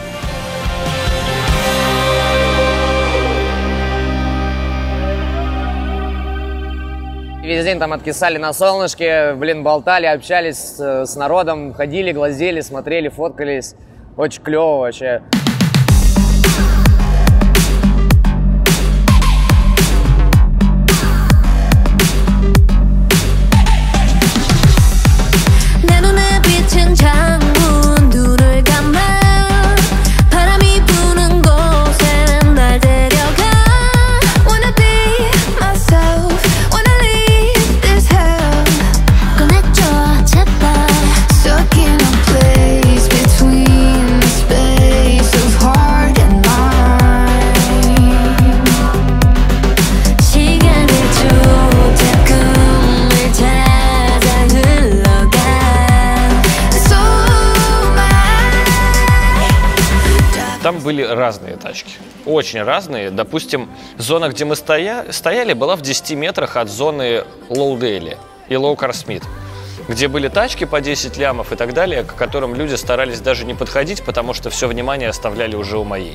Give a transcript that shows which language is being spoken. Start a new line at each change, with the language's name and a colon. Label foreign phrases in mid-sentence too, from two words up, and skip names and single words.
Russian: Весь день там откисали на солнышке, блин, болтали, общались с народом, ходили, глазели, смотрели, фоткались. Очень клево вообще.
Korean: 창문 눈을 감아 바람이 부는 곳에 날 데려가
English: Wanna be myself Wanna leave this hell
Korean: 꺼내줘 제발
English: Stuck in a place between the space of heart and mind
Korean: 시간을 쫓아 꿈을 찾아 흘러가
Russian: Там были разные тачки, очень разные. Допустим, зона, где мы стояли, была в 10 метрах от зоны Лоудейли и Лоукар Смит, где были тачки по 10 лямов и так далее, к которым люди старались даже не подходить, потому что все внимание оставляли уже у моей.